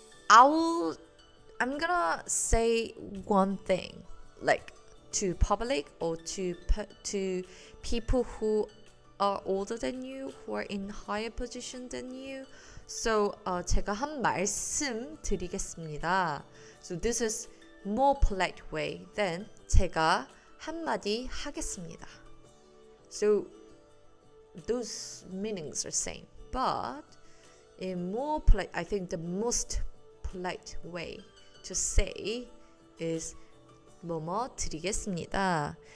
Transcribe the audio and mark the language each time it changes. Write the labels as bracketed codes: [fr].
[en] I'm gonna say one thing, like to public or to people who are older than you, who are in higher position than you. [ko] So 제가 한 말씀 드리겠습니다. [en] So this is more polite way than [ko] 제가 한마디 하겠습니다. [en] So those meanings are same, but in more polite, I think the most polite way to say is [ko] 뭐뭐 드리겠습니다.